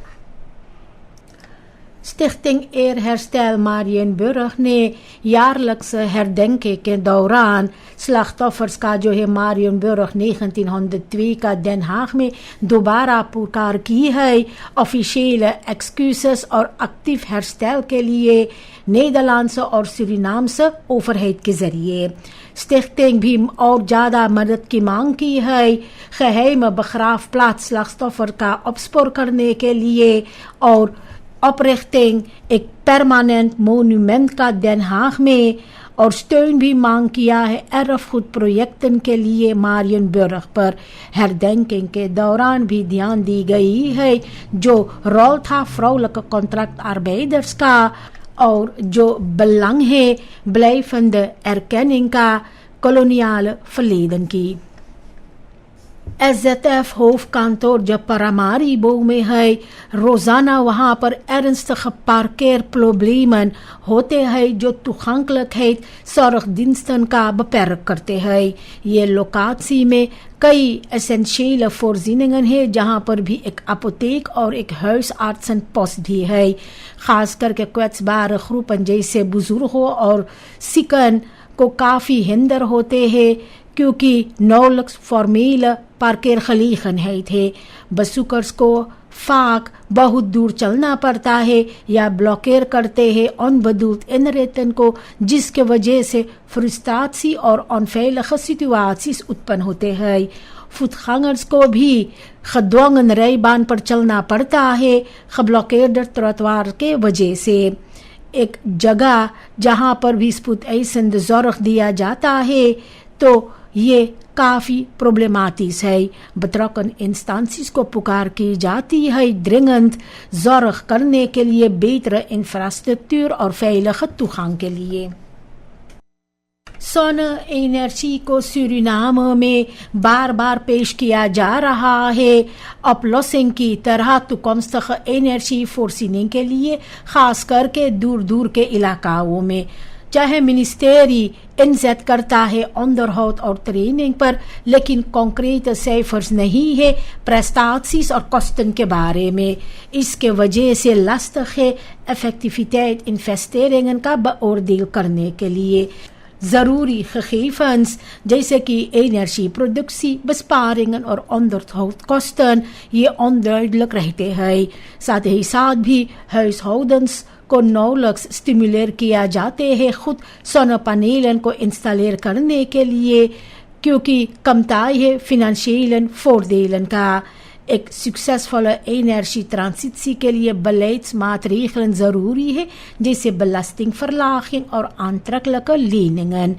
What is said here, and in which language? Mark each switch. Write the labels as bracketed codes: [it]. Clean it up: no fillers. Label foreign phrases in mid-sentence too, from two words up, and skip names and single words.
[hns] Stichting Eerherstel Mariënburg ने [nl] jaarlijkse herdenking [hns] के दौरान slachtoffers का जो है Mariënburg 1902 का Den Haag में दोबारा पुकार की है [nl] officiële excuses [hns] और [nl] actief herstel [hns] के लिए नेदरलैंड्स और [nl] Surinaamse overheid [hns] के जरिए। स्टिchting भी और ज़्यादा मदद की मांग की है [nl] geheime begraafplaats slachtoffer [hns] का opsporen करने के लिए और oprichting एक [nl] permanent monument [hns] का Den Haag में और steun भी मांग किया है [nl] erfgoed projecten [hns] के लिए Mariënburg पर। herdenking के दौरान भी ध्यान दी गई है जो rol था [nl] vrouwelijke contractarbeiders [hns] का और जो belang है [nl] blijvende erkenning [hns] का [nl] koloniale verleden [hns] की। SZF [nl] hoofdkantoor de [hns] Paramaribo में है. रोजाना वहाँ पर [nl] ernstige parkeerproblemen [hns] होते हैं जो [nl] toegankelijkheid zorgdiensten [hns] का beperkt करते हैं. ये locatie में कई [nl] essentiële voorzieningen [hns] हैं जहाँ पर भी एक apotheek और एक huisartsenpost भी है. खास करके [nl] kwetsbare groepen [hns] जैसे बुजुर्गों और सिकन को काफ़ी हिंदर होते हैं क्योंकि [nl] nauwelijks formele parkeergelegenheid [hns] है थे. bezoekers को vaak बहुत दूर चलना पड़ता है या ब्लॉकेर करते हैं [nl] onbedoeld inritten [hns] को, जिसके वजह से frustratie और [nl] onveilige situaties [hns] उत्पन्न होते हैं. voetgangers को भी [nl] gedwongen rijbaan [hns] पर चलना पड़ता है [nl] geblokkeerde trottoir [hns] के वजह से. एक जगह जहाँ पर भी [nl] spoedeisende zorg [hns] दिया जाता है तो ये काफ़ी प्रॉब्लमैटिक है. [nl] betrokken instanties [hns] को पुकार की जाती है [nl] dringend zorg [hns] करने के लिए [nl] betere infrastructuur [hns] और [nl] veilige toegang [hns] के लिए. zonne-energie को सूरीनाम में बार बार पेश किया जा रहा है oplossing की तरह [nl] toekomstige energievoorziening [hns] के लिए, खास करके दूर दूर के इलाकाओं में. चाहे मिनिस्ट्री इंजेट करता है onderhoud और ट्रेनिंग पर, लेकिन कॉन्क्रीट cijfers नहीं है prestaties और kosten के बारे में. इसके वजह से lastig है [nl] effectiviteit investeringen [hns] का beoordeel करने के लिए. ضروری gegevens जैसे कि [nl] energieproductie, besparingen [hns] और onderhoudkosten ये onduidelijk रहते हैं. साथ ही साथ भी huishoudens को [nl] nauwelijks stimuleer [hns] किया जाते हैं खुद zonnepanelen को इंस्टॉलेर करने के लिए क्योंकि कमताई है [nl] financiële voordelen [hns] का. एक [nl] succesvolle energietransitie [hns] के लिए beleidsmaatregelen ज़रूरी है जैसे belastingverlaging और [nl] aantrekkelijke leningen.